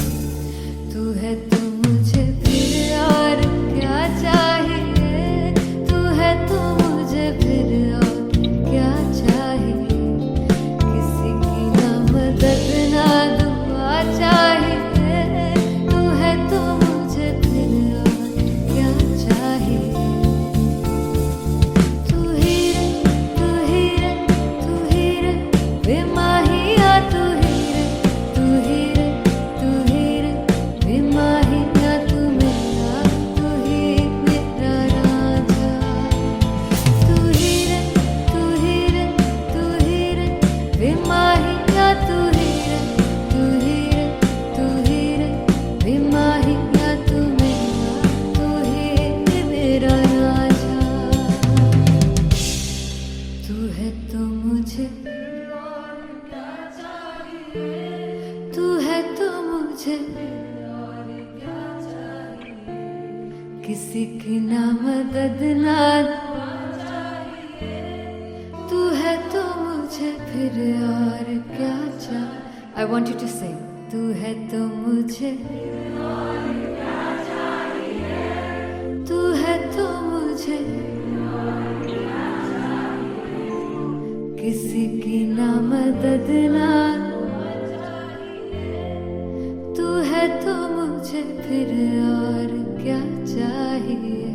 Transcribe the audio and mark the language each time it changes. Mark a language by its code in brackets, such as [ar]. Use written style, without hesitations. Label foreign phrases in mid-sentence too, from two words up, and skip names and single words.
[hi] तू है तो मुझे फिर और क्या चाहिए, तू है तो मुझे फिर और क्या चाहिए। किसी की ना मदद ना दुआ चाहिए, तू है तो मुझे फिर और क्या चाहिए। तू ही रे तू ही रे बेमाहिया, तू ही रे बेमाहिया, तू ही मेरा राजा। तू ही रे बेमाहिया, तू ही रे बेमाहिया, तू ही मेरा राजा। तू है तो मुझे तू है तो मुझे किसी की ना मदद ना तू है तो मुझे फिर और क्या चाहिए। [en] I want you to sing. [hi] तू है तो मुझे तू है तो मुझे किसी की ना मदद ना तू है तो मुझे फिर और क्या चाहिए।